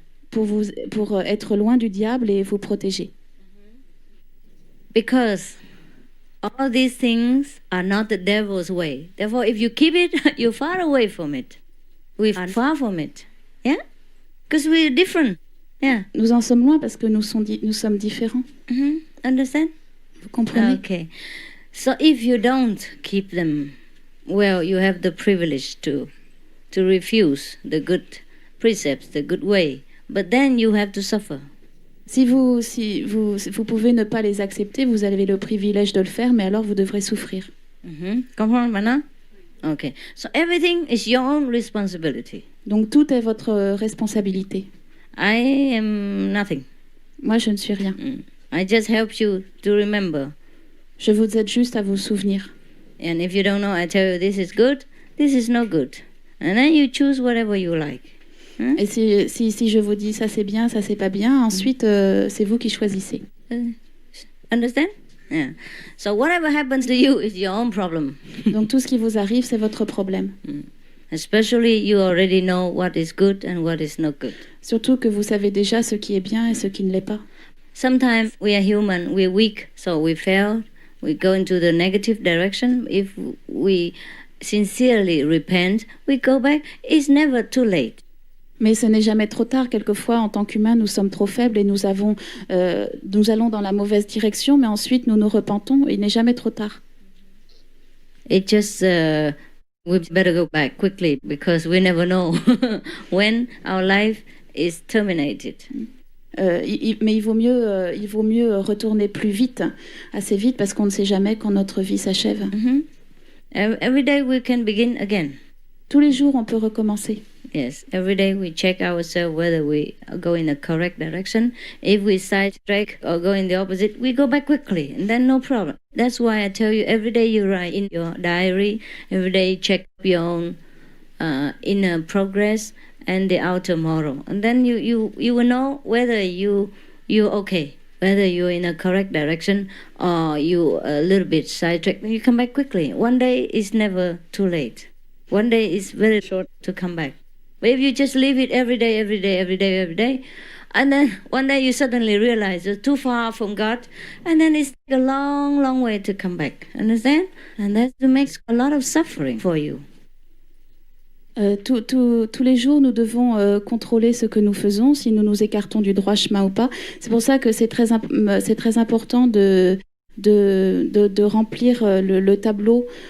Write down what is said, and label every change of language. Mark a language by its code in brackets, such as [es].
[fr] Pour être loin du diable et vous protéger. [en] Because all these things are not the devil's way. Therefore, if you keep it, you're far away from it. We're far from it. Yeah? Because we're different. Yeah. [fr] Nous en sommes loin parce que nous sommes différents. [en] Understand? [fr] Vous comprenez? [en] Okay. So if you don't keep them, well, you have the privilege to refuse the good precepts, the good way. But then you have to suffer. [fr] Si vous pouvez ne pas les accepter, vous avez le privilège de le faire, mais alors vous devrez souffrir. Comprends maintenant? Okay. [en] So everything is your own responsibility. [fr] Donc tout est votre responsabilité. [en] I am nothing. [fr] Moi, je ne suis rien. [en] I just help you to remember. [fr] Je vous aide juste à vous souvenir. [en] And if you don't know, I tell you this is good, this is not good. And then you choose whatever you like. [fr] Et si je vous dis ça c'est bien, ça c'est pas bien, ensuite c'est vous qui choisissez. [en] Understand? Yeah. So whatever happens to you is your own problem. [fr] Donc tout ce qui vous arrive, c'est votre problème. [en] Especially you already know what is good and what is not good. [fr] Surtout que vous savez déjà ce qui est bien et ce qui ne l'est pas. [en] Sometimes we are human, we're weak, so we fail. We go into the negative direction. If we sincerely repent, we go back. It's never too late. [fr] Mais ce n'est jamais trop tard. Quelquefois, en tant qu'humains, nous sommes trop faibles et nous allons dans la mauvaise direction, mais ensuite nous nous repentons. Il n'est jamais trop tard. [en] It just we better go back quickly because we never know when our life is terminated. [fr] Mais il vaut mieux retourner plus vite, assez vite, parce qu'on ne sait jamais quand notre vie s'achève. [en] Every day we can begin again. [fr] Tous les jours, on peut recommencer. [en] Yes, every day we check ourselves whether we go in the correct direction. If we sidetrack or go in the opposite, we go back quickly, and then no problem. That's why I tell you every day you write in your diary, every day check your own inner progress and the outer moral, and then you will know whether you're okay, whether you're in a correct direction or you a little bit sidetracked. You come back quickly. One day is never too late. One day is very short to come back. But if you just leave it every day, and then one day you suddenly realize you're too far from God, and then it's a long, long way to come back. Understand? And that makes a lot of suffering for you. [fr] Tous les jours, nous devons contrôler ce que nous faisons, si nous nous écartons du droit chemin ou pas. C'est pour ça que c'est très important de remplir le tableau.